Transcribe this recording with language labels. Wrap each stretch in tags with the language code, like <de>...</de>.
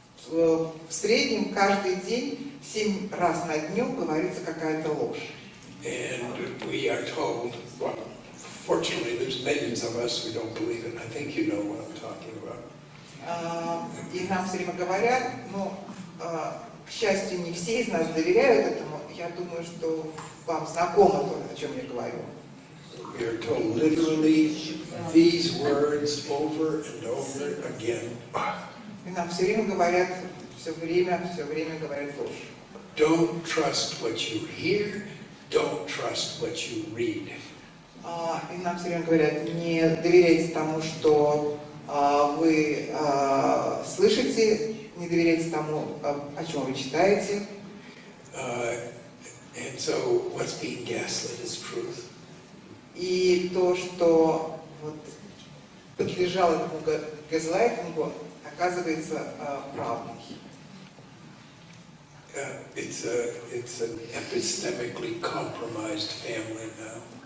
<ru>В среднем каждый день 7 раз на дню говорится какая-то ложь.</ru> <en>And we are told, well, fortunately there's millions of us who don't believe it. I think you know what I'm talking about.</en> <ru>И нам все время говорят, к счастью, не все из нас доверяют этому. Я думаю, что вам знакомо то, о чем я говорю.</ru> <en>We are told literally these words over and over again.</en> <ru>И нам все время говорят, все время говорят ложь.</ru> <en>Don't trust what you hear. Don't trust what you read.</en> <ru>И нам все время говорят, не доверяйте тому, что вы слышите, не доверяйте тому, о чем вы читаете.</ru> <en>And so what's being gaslit is truth.</en> <ru>И то, что вот подлежало этому газлайтингу, оказывается правдой.</ru> <en>It's an epistemically compromised family now.</en>